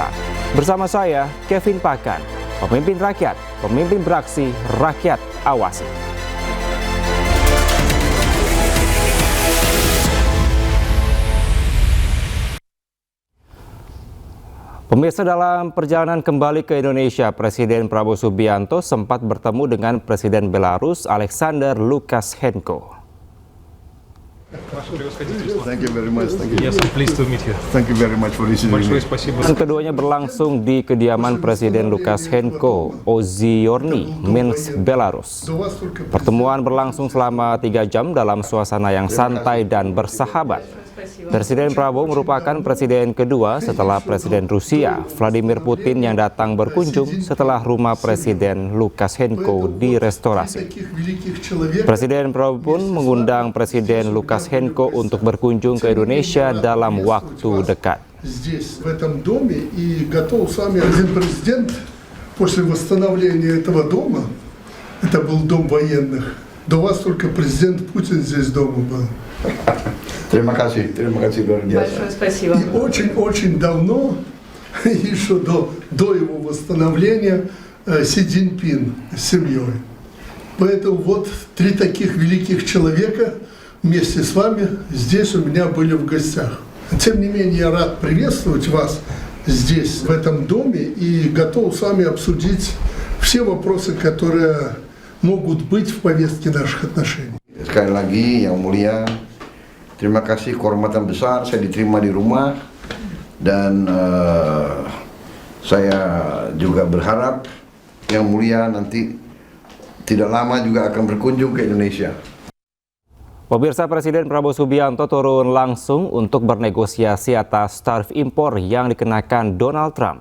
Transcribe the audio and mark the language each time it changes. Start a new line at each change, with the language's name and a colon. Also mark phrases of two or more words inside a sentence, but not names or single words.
Indonesian: Bersama saya, Kevin Pakan, pemimpin rakyat, pemimpin beraksi, rakyat awasi. Pemirsa, dalam perjalanan kembali ke Indonesia, Presiden Prabowo Subianto sempat bertemu dengan Presiden Belarus Alexander Lukashenko.
English: Thank you very much. Thank you. Yes, I'm pleased to meet you. Thank you very much for listening.
Indonesian: Keduanya berlangsung di kediaman Presiden Lukashenko, Oziorny, Minsk, Belarus. Pertemuan berlangsung selama 3 jam dalam suasana yang santai dan bersahabat. Presiden Prabowo merupakan presiden kedua setelah Presiden Rusia, Vladimir Putin, yang datang berkunjung setelah rumah Presiden Lukashenko direstorasi. Presiden Prabowo pun mengundang Presiden Lukashenko untuk berkunjung ke Indonesia dalam waktu dekat.
Russian: Здесь, в этом доме, и готов с вами один президент после восстановления этого дома, это был дом военных, до вас только президент Путин здесь дома был.
Indonesian: Terima kasih luar biasa.
Russian: И очень-очень давно, еще до его восстановления, Си Цзиньпин с семьей. Поэтому вот 3 таких великих человека вместе с вами здесь у меня были в гостях. Тем не менее, я рад приветствовать вас здесь, в этом доме, и готов с вами обсудить все вопросы, которые могут быть в повестке наших отношений.
Indonesian: Sekali lagi, Yang Mulia, terima kasih, kehormatan besar saya diterima di rumah, dan saya juga berharap Yang Mulia nanti tidak lama juga akan berkunjung ke Indonesia. Pemirsa, Presiden Prabowo Subianto turun langsung untuk bernegosiasi atas tarif impor yang dikenakan Donald Trump.